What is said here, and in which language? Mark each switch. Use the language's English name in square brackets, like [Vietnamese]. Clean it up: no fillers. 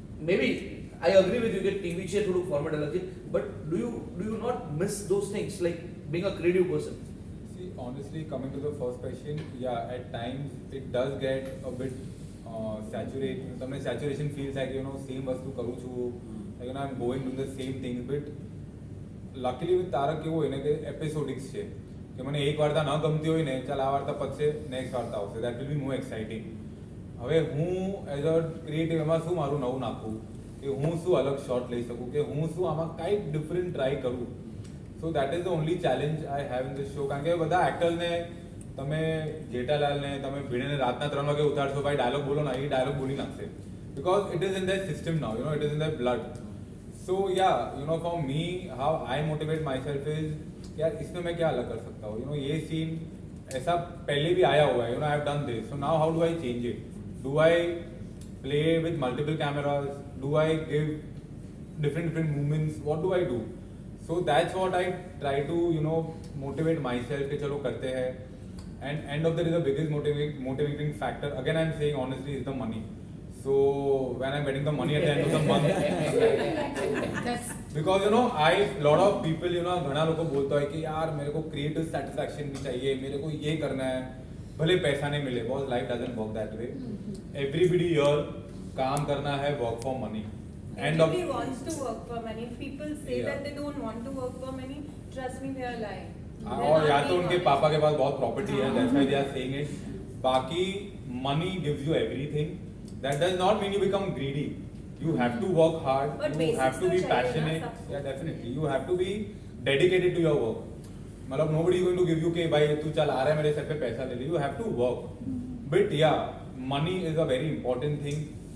[English] Maybe I agree with you [Gujarati] કે TV છે થોડું ફોર્મેટ અલગ છે, [English] but do you not miss those things, like being a creative person? See, honestly, coming to the first question, yeah, at times it does get a bit saturated. તમને saturation feels like, same [Gujarati] વસ્તુ કરું છું, [English] like, I'm going to the same things. [Gujarati] But luckily with Tarak કેવું હોય ને કે એપિસોડિક્સ છે, કે મને એક વાર્તા ન ગમતી હોય ને, ચાલ આ વાર્તા પતશે, નેક્સ્ટ વાર્તા આવશે, [English] That will be more exciting. [Gujarati] હવે હું એઝ અ ક્રિએટિવ એમાં શું મારું નવું નાખું, કે હું શું અલગ શોટ લઈ શકું, કે હું શું આમાં કાંઈક ડિફરન્ટ ટ્રાય કરું. [English] So that is the only challenge I have in the show. [Gujarati] કારણ કે બધા એક્ટર્સને તમે જેઠાલાલને તમે ભીડેને રાતના 3 વાગે ઉતારશો, ભાઈ ડાયલોગ બોલો ના, એ ડાયલોગ બોલી નાખશે, [English] Because it is in their system now, it is in their blood. So yeah for me how I motivate myself is यार [Hindi] इसमें मैं क्या अलग कर सकता हूँ. ये सीन ऐसा पहले भी आया हुआ है, [English] I have done this, so now how do I change it. Do I play with multiple cameras, do I give different movements, what do I do? So that's what I try to motivate myself [Hindi] कि चलो करते हैं. [English] And end of the day, the biggest motivating factor, again I'm saying honestly, is the money. So when I'm getting the money at the end of the month, That's because you know, lot of people, you know, [Hindi] घना लोगों को बोलता है कि यार मेरे को creative satisfaction भी चाहिए, मेरे को ये करना है, भले पैसा नहीं मिले, [English] because life doesn't work that way. Everybody here [Hindi] काम करना है, [English] work for money. Everybody wants to work for money. If people say Yeah. that they don't want to work for money, trust me, they are lying. [Hindi] और या तो उनके पापा के पास बहुत प्रॉपर्टी है, [English] that's why they are saying it. बाकी money gives you everything. That does not mean you become greedy. You have to work hard. But You have to be [Hindi] basics तो चाहिए ना [English] passionate. [Hindi] सबको. [English] Yeah, definitely. You have to be dedicated to your work. [Hindi] मतलब [English] nobody is going to give you [Hindi] कि भाई तू चल आ रहा है मेरे सर पे पैसा ले ले. [English] You have to work. But yeah, money is a very important thing.